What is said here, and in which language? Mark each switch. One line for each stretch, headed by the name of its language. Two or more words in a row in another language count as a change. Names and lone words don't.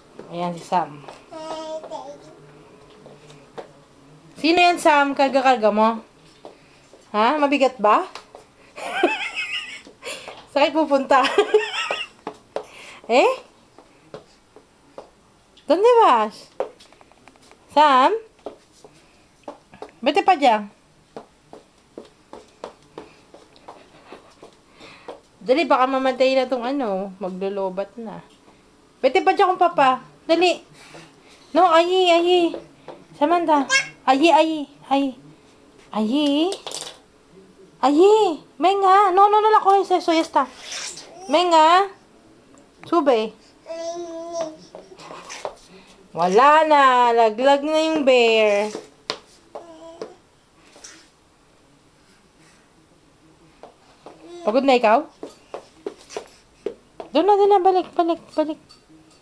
Filipino: Ayan si Sam. Sino yan, Sam? Karga-karga mo? Ha? Mabigat ba? Saan kayo pupunta?
Spanish: Eh? ¿Dónde vas?
Filipino: Sam? Vete pa dyan. Dali, baka mamatay na tong ano. Maglulubat na. Vete pa dyan kung papa. Dali.
Spanish: No, ayi. Samantha. Ayi. Venga. No, la coges eso, ya está. Venga. Sube.
Filipino: Wala na. Laglag na yung bear. Pagod na ikaw? Doon na. Balik.